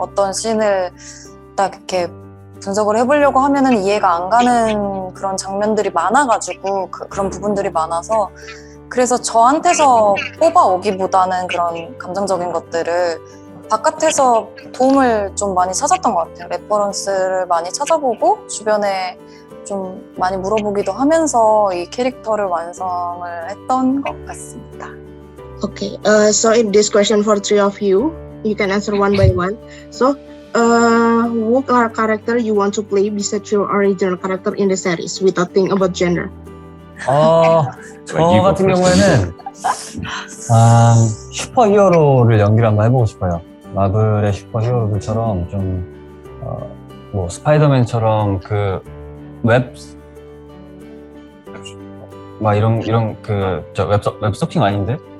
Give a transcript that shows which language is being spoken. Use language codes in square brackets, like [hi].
[ko] 어떤 씬을 딱 이렇게 분석을 해보려고 하면은 이해가 안 가는 그런 장면들이 많아가지고 그런 부분들이 많아서 그래서 저한테서 뽑아오기보다는 그런 감정적인 것들을 바깥에서 도움을 좀 많이 찾았던 것 같아요. 레퍼런스를 많이 찾아보고 주변에 좀 많이 물어보기도 하면서 이 캐릭터를 완성을 했던 것 같습니다. [en] Okay, so in this question for three of you, you can answer one by one. So, what character you want to play besides your original character in the series without thinking about gender? [ko] 저 같은 경우에는 슈퍼히어로를 연기를 한번 해보고 싶어요. 마블의 슈퍼히어로들처럼 좀 뭐 스파이더맨처럼 그 막 이런 웹서핑 아닌데?